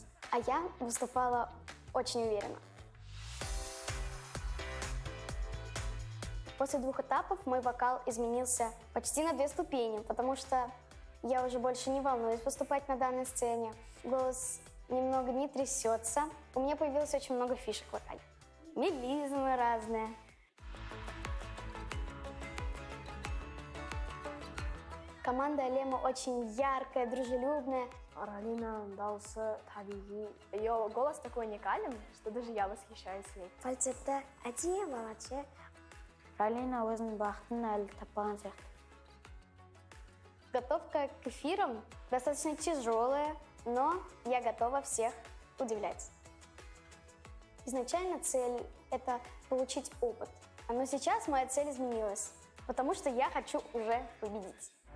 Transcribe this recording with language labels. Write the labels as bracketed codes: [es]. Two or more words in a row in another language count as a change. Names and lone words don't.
[ru] А я выступала очень уверенно. После 2 этапов мой вокал изменился почти на 2 ступени, потому что я уже больше не волнуюсь выступать на данной сцене. Голос немного не трясется. У меня появилось очень много фишек в вокале. Мелизмы разные. Команда Алема очень яркая, дружелюбная. [kk] Ралина дауысы табиғи. [ru] Ее голос такой уникален, что даже я восхищаюсь ей. [kk] Фальцетті әдемі балачы. Ралина өзінің бақытын әлі таппаған сияқты. [ru] Готовка к эфирам достаточно тяжелая, но я готова всех удивлять. Изначально цель – это получить опыт. Но сейчас моя цель изменилась, потому что я хочу уже победить.